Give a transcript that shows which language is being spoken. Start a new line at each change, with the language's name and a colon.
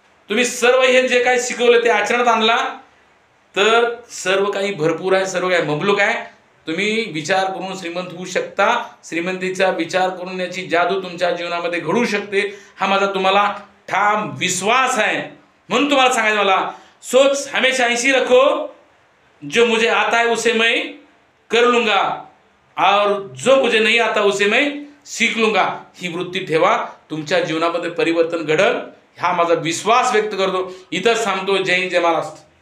Marathi: तुम्ही सर्व हे जे काही शिकवलं ते आचरणात आणला तर सर्व काही भरपूर आहे, सर्व काही मबलूक आहे. तुम्ही विचार करून श्रीमंत होऊ शकता. श्रीमंतीचा विचार करून याची जादू तुमच्या जीवनामध्ये घडू शकते, हा माझा तुम्हाला ठाम विश्वास आहे. म्हणून तुम्हाला सांगायचं मला,
Hindi: सोच हमेशा ऐसी रखो, जो मुझे आता है उसे मैं कर लूंगा और जो मुझे नहीं आता उसे मैं सीख लूंगा.
Marathi: ही वृत्ती ठेवा, तुमच्या जीवनामध्ये परिवर्तन घडल, हा माझा विश्वास व्यक्त करतो. इथंच थांबतो. जय हिंद, जय महाराष्ट्र.